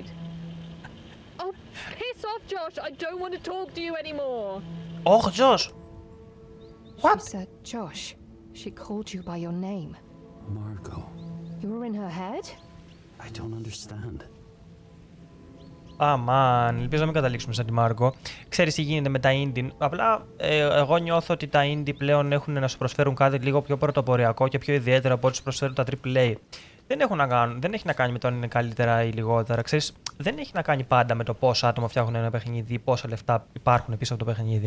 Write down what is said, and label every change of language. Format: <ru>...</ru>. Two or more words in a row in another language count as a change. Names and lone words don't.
<en>Oh, piss off, Josh. I don't want to talk to you anymore.</en> <el>Όχι, Josh.</el> <en>She What? said, Josh. She called you by your name. Margot, You were in her head? I don't understand.</en> <el>Αμάν, ελπίζω να μην καταλήξουμε σαν τη Μάργκο. Ξέρεις τι γίνεται με τα indie. Απλά εγώ νιώθω ότι τα indie πλέον έχουν να σου προσφέρουν κάτι λίγο πιο πρωτοποριακό και πιο ιδιαίτερο από ό,τι σου προσφέρουν τα AAA. Δεν έχει να κάνει με το αν είναι καλύτερα ή λιγότερα. Ξέρεις, δεν έχει να κάνει πάντα με το πόσα άτομα φτιάχνουν ένα παιχνίδι ή πόσα λεφτά υπάρχουν πίσω από το παιχνίδι.</el>